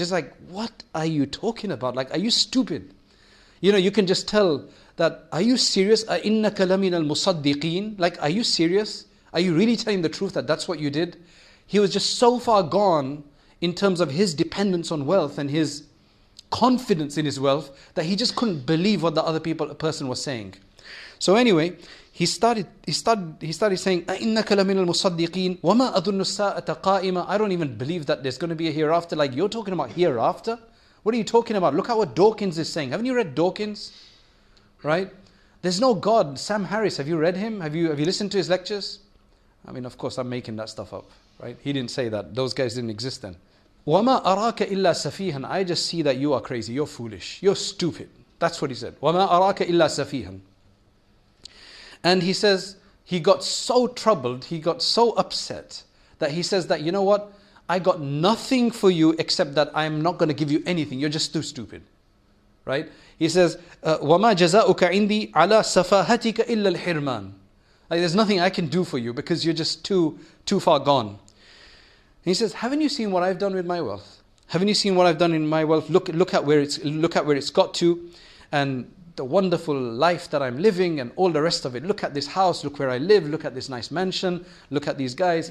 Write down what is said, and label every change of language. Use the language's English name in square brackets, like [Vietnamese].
[English] It's like, what are you talking about? Like, are you stupid? You can just tell that, are you serious? [Arabic] أَإِنَّكَ لَمِنَ الْمُصَدِّقِينَ? [English] Like, are you serious? Are you really telling the truth that that's what you did? He was just so far gone in terms of his dependence on wealth and his confidence in his wealth that he just couldn't believe what the other person was saying. So anyway, he started saying, [Arabic] أَإِنَّكَ لَمِنَ الْمُصَدِّقِينَ وَمَا أَظُنُّ السَّاءَةَ قَائِمَةً. [English] I don't even believe that there's going to be a hereafter. Like, you're talking about hereafter? What are you talking about? Look at what Dawkins is saying. Haven't you read Dawkins? Right? There's no God. Sam Harris, have you read him? Have you listened to his lectures? I mean, of course, I'm making that stuff up. Right? He didn't say that. Those guys didn't exist then. [Arabic] وَمَا أَرَاكَ إِلَّا سَفِيهًا. [English] I just see that you are crazy. You're foolish. You're stupid. That's what he said. [Arabic] وَمَا أَرَاكَ إِلَّا سَفِيهًا. [English] And he says, he got so troubled, he got so upset, that he says that, you know what? I got nothing for you except that I'm not going to give you anything. You're just too stupid. Right? He says, [Arabic] وَمَا جَزَاؤُكَ عِنْدِي عَلَى سَفَاهَتِكَ إِلَّا الْحِرْمَانِ. [English] Like, there's nothing I can do for you because you're just too far gone. He says, haven't you seen what I've done with my wealth? Haven't you seen what I've done in my wealth? Look at where it's got to, and the wonderful life that I'm living and all the rest of it. Look at this house, look where I live, look at this nice mansion, look at these guys.